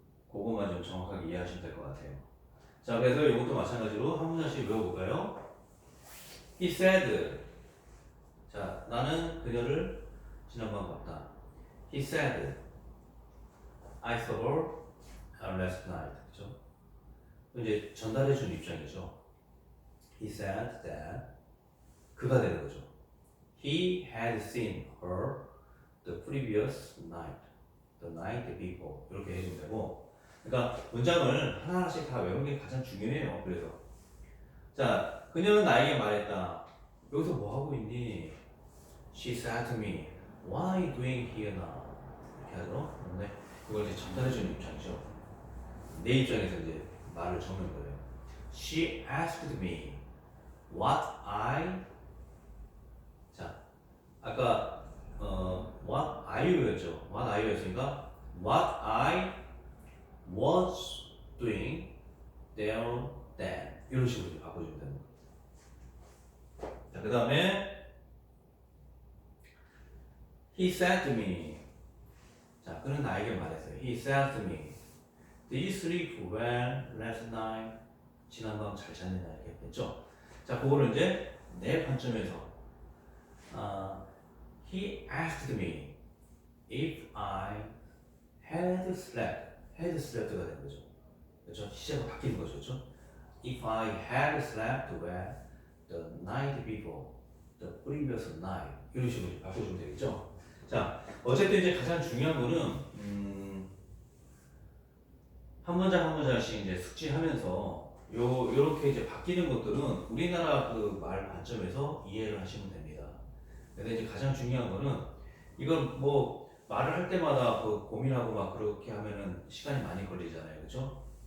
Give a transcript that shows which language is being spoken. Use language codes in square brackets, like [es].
[ko] 그것만 좀 정확하게 이해하시면 될 것 같아요. 자, 그래서 이것도 마찬가지로 한 문장씩 외워볼까요? [en] He said. [ko] 자, 나는 그녀를 지난번 봤다. [en] He said, I saw her last night. [ko] 그죠? 이제 전달해준 입장이죠. [en] He said that [ko] 그가 되는 거죠. [en] He had seen her the previous night, the night before. [ko] 이렇게 해주면 되고. 그러니까 문장을 하나하나씩 다 외우는 게 가장 중요해요. 그래서 자, 그녀는 나에게 말했다. 여기서 뭐 하고 있니? [en] She said to me, What are you doing here now? [ko] 이렇게 하죠. 근데 이걸 이제 전달해주는 입장이죠. 내 입장에서 이제 말을 적는 거예요. [en] She asked me what I [ko] 자 아까 [en] what are you였죠. What are you였으니까 what I was doing there then [ko] 이런 식으로 바꿔주면 되는 거예요. 자, 그 다음에 [en] he said to me [ko] 자, 그는 나에게 말했어요. [en] He said to me Did you sleep well last night? [ko] 지난밤 잘 잤느냐 이렇게 했죠. 자, 그거를 이제 내 관점에서 [en] He asked me if I had slept. [ko] had slept가 되는 거죠. 그렇죠? 시제가 바뀌는 거죠. 그렇죠? [en] If I had slept well the night before, the previous night [ko] 이런 식으로 바꿔주면 되겠죠. 자, 어쨌든 이제 가장 중요한 거는 한 문장 한 문장씩 이제 숙지하면서 요렇게 이제 바뀌는 것들은 우리나라 그 말 관점에서 이해를 하시면 됩니다. 근데 이제 가장 중요한 거는 이건 뭐 말을 할 때마다 그 고민하고 막 그렇게 하면은 시간이 많이 걸리잖아요. 그렇죠?